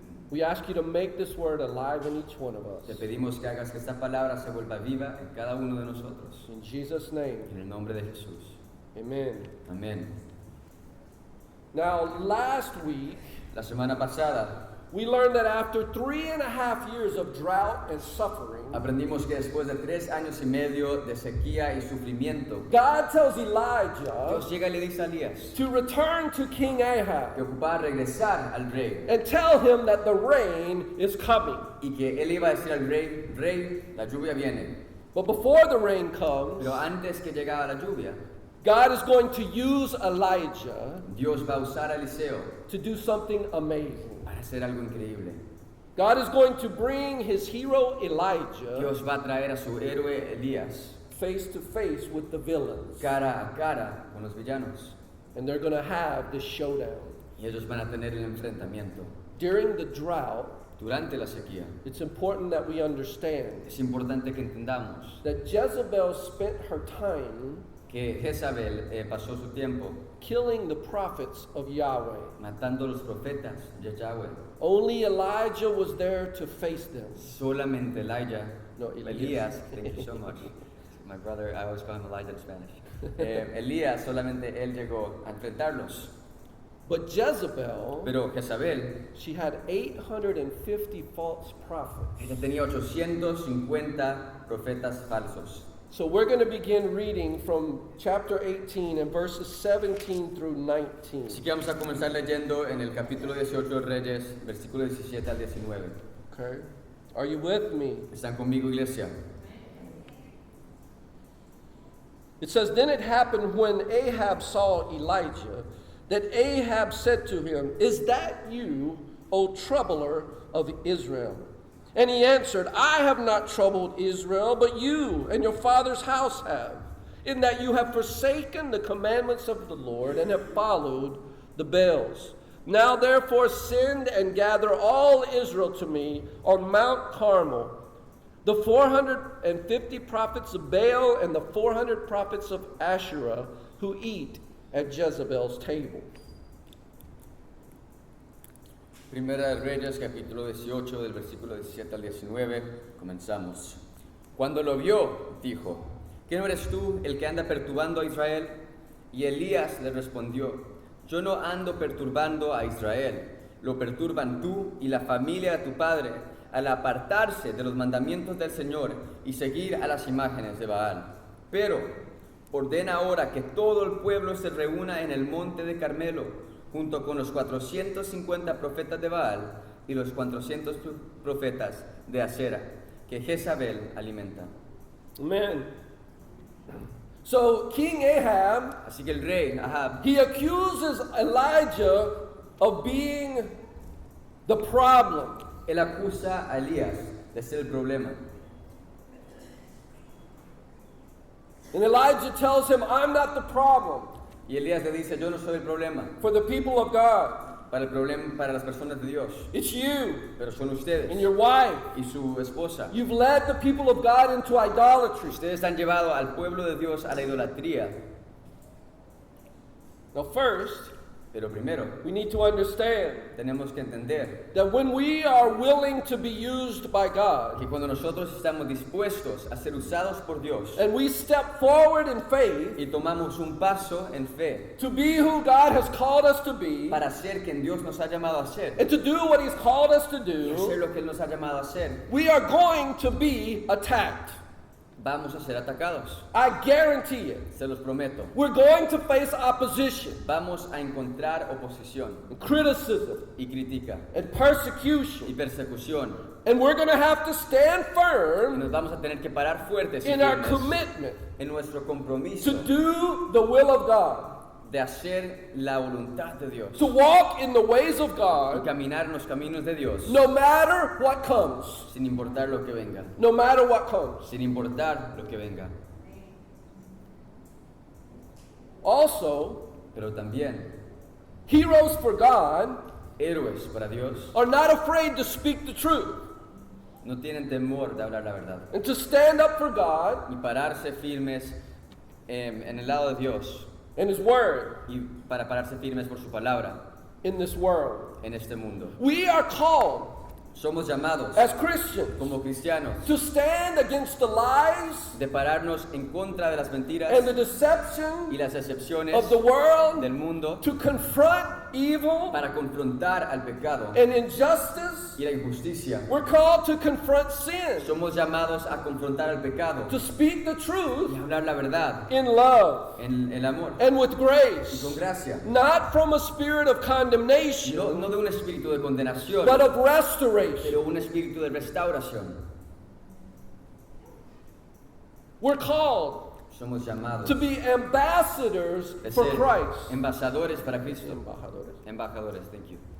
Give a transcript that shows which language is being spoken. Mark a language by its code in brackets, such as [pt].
[en] We ask you to make this word alive in each one of us. [es] Te pedimos que hagas que esta palabra se vuelva viva en cada uno de nosotros. [en] In Jesus' name, [es] En el nombre de Jesús. [en] amen. [es] Amén. [en] Now, last week, [es] La semana pasada [en] we learned that after 3.5 years of drought and suffering, [es] aprendimos que después de 3 años y medio de sequía y sufrimiento, [en] God tells Elijah [es] Dios llega y le dice a Elías [en] to return to King [es] que [en] Ahab [es] ocupaba regresar al rey [en] and tell him that the rain is coming. [es] y que él iba a decir al rey, rey, la lluvia viene. [en] But before the rain comes, [es] Pero antes que llegara la lluvia, [en] God is going to use Elijah [es] Dios va a usar a Eliseo [en] to do something amazing. [es] para hacer algo increíble. [en] God is going to bring his hero Elijah [es] Dios va a traer a su héroe Elías [en] face to face with the villains. [es] cara a cara con los villanos [en] And they're going to have this showdown. [es] y ellos van a tener el enfrentamiento. [en] During the drought, [es] Durante la sequía [en] it's important that we understand [es] es importante que entendamos [en] that Jezebel spent her time [es] que Jezabel pasó su tiempo [en] killing the prophets of Yahweh. [es] matando a los profetas de Yahweh. [en] Only Elijah was there to face them. [es] Solamente Elijah, No, [en] Elías, thank you so much. My brother, I always call him Elijah in Spanish. [es] Elías, solamente él llegó a enfrentarlos. [en] But Jezebel, [es] Pero Jezabel, [en] she had 850 false prophets. [es] ella tenía 850 profetas falsos. [en] So we're going to begin reading from chapter 18 and verses 17 through 19. [es] Así que vamos a comenzar leyendo en el capítulo 18 de Reyes, versículo 17 al 19. [en] Okay? Are you with me? [es] ¿Están conmigo, iglesia? [en] It says, Then it happened when Ahab saw Elijah, that Ahab said to him, Is that you, O troubler of Israel? And he answered, I have not troubled Israel, but you and your father's house have, in that you have forsaken the commandments of the Lord and have followed the Baals. Now therefore send and gather all Israel to me on Mount Carmel, the 450 prophets of Baal and the 400 prophets of Asherah who eat at Jezebel's table. [es] Primera de Reyes, capítulo 18, del versículo 17 al 19, comenzamos. Cuando lo vio, dijo, ¿qué no eres tú el que anda perturbando a Israel? Y Elías le respondió, yo no ando perturbando a Israel, lo perturban tú y la familia de tu padre, al apartarse de los mandamientos del Señor y seguir a las imágenes de Baal. Pero ordena ahora que todo el pueblo se reúna en el monte de Carmelo, junto con los 450 profetas de Baal y los 400 profetas de Asera, que Jezabel alimenta. [en] Amen. So King Ahab, [es] Así que el rey Ahab, [en] he accuses Elijah of being the problem. [es] él acusa a Elías de ser el problema. [en] And Elijah tells him, I'm not the problem. [es] Y Elías le dice, yo no soy el problema. [en] for the people of God. [es] Para el problema, para las personas de Dios. [en] It's you [es] Pero son ustedes [en] and your wife. [es] y su esposa. [en] You've led the people of God into idolatry. [es] Ustedes han llevado al pueblo de Dios a la idolatría. [en] Now, first, [es] Pero primero, [en] we need to understand [es] tenemos que entender [en] that when we are willing to be used by God [es] que cuando nosotros estamos dispuestos a ser usados por Dios [en] and we step forward in faith [es] y tomamos un paso en fe [en] to be who God has called us to be [es] para ser quien Dios nos ha llamado a ser [en] and to do what He's called us to [es] y hacer lo que Él nos ha llamado a hacer, [en] we are going to be attacked. [es] vamos a ser atacados. [en] I guarantee it. [es] Se los prometo. [en] We're going to face opposition, [es] Vamos a encontrar oposición [en] and criticism, [es] y crítica [en] and [es] y [en] persecution. [es] persecución. [en] And we're going to have to stand [es] Y [en] firm [es] nos vamos a tener que parar fuertes y [en] in our [es] firmes [en] commitment [es] en nuestro compromiso [en] to do the will of God, [es] de hacer la voluntad de Dios [en] to walk in the ways of [es] y [en] God, [es] caminar en los caminos de Dios [en] no matter what comes. [es] sin importar lo que venga. [en] No matter what comes. [es] Sin importar lo que venga. [en] Also, [es] Pero también, [en] heroes for God [es] héroes para Dios [en] are not afraid to speak the truth [es] no tienen temor de hablar la verdad [en] and to stand up for God [es] y pararse firmes en el lado de Dios [en] and His Word [es] y para pararse firmes por su palabra [en] in this world. [es] en este mundo. [en] We are called [es] Somos llamados [en] as Christians [es] como cristianos [en] to stand against the lies [es] de pararnos en contra de las mentiras [en] and the deception [es] y las excepciones [en] of the world, [es] del mundo [en] to confront evil [es] para confrontar al pecado [en] and injustice. [es] y la injusticia. [en] We're called to confront sin, [es] Somos llamados a confrontar al pecado [en] to speak the [es] y [en] truth [es] hablar la verdad [en] in love [es] en el amor [en] and with [es] y [en] grace, [es] con gracia. [en] not from a spirit of condemnation, [es] No de un espíritu de condenación, [en] but of restoration. [es] pero un espíritu de restauración. [en] We're called [es] Somos llamados [en] to be ambassadors [es] de [en] for [es] ser [en] Christ [es] embajadores para Cristo. Embajadores. Embajadores, [en] thank you.